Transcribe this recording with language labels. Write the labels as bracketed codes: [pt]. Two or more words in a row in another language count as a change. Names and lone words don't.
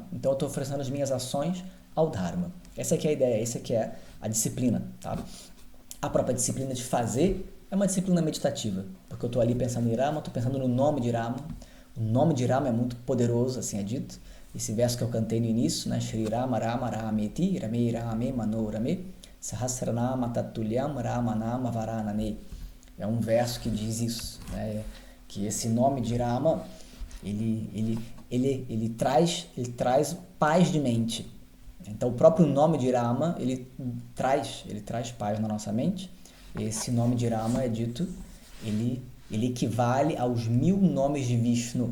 [pt] Então, eu estou oferecendo as minhas ações ao Dharma. Essa aqui é a ideia, essa aqui é a disciplina. Tá? A própria disciplina de fazer é uma disciplina meditativa, porque eu estou ali pensando em Rama, estou pensando no nome de Rama. O nome de Rama é muito poderoso, assim é dito. Esse verso que eu cantei no início, né? [sa] श्री राम राम रामेति रमे रामे मनो रमे सहस्रनाम तत्तुल्यं रामनाम वरानने. [pt] É um verso que diz isso, né? Que esse nome de Rama, ele traz paz de mente. Então o próprio nome de Rama, ele traz paz na nossa mente. Esse nome de Rama é dito, ele equivale aos 1000 nomes de Vishnu.